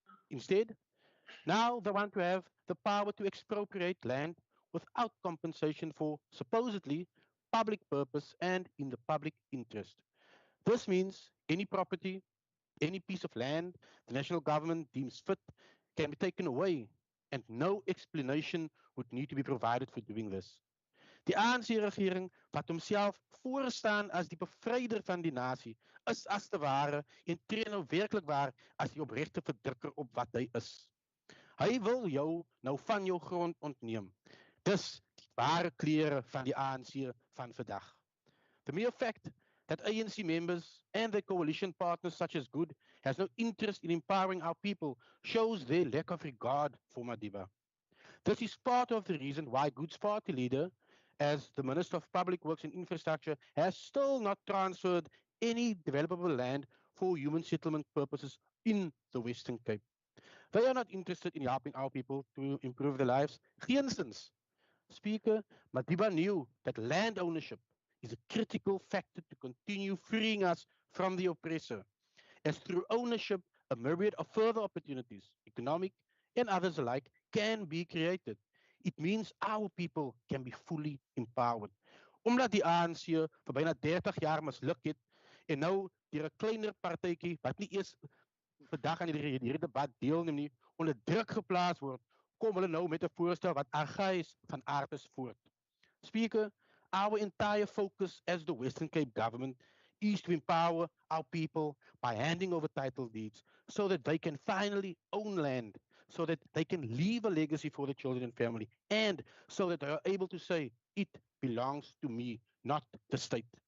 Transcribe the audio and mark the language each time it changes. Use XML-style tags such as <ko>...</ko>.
<en>Instead, now they want to have the power to expropriate land without compensation for supposedly public purpose and in the public interest. This means any property, any piece of land the national government deems fit can be taken away, and no explanation would need to be provided for doing this.</en> <af>Die ANC-regering wat homself voorstaan as die bevryder van die nasie, is as te ware en tree nou werklik waar as die opregte verdrukker op wat hy is. Hy wil jou nou van jou grond ontneem. Dis die ware klere van die ANC van vandag.</af> <en>The mere fact that ANC members and their coalition partners such as Good has no interest in empowering our people shows their lack of regard for Madiba. This is part of the reason why Good's party leader, as the Minister of Public Works and Infrastructure, has still not transferred any developable land for human settlement purposes in the Western Cape. They are not interested in helping our people to improve their lives. Geensins. Speaker, Madiba knew that land ownership is a critical factor to continue freeing us from the oppressor, as through ownership, a myriad of further opportunities, economic and others alike, can be created. It means our people can be fully empowered.</en> <af>Omdat die ANC vir byna 30 jaar misluk het en nou deur 'n kleiner partytjie wat nie eers vandag aan hierdie debat deelneem nie, onder druk geplaas word, kom hulle nou met 'n voorstel wat argaïs van aard is voort.</af> <en>Speaker, our entire focus as the Western Cape government is to empower our people by handing over title deeds so that they can finally own land, so that they can leave a legacy for the children and family, and so that they are able to say, it belongs to me, not the state.</en>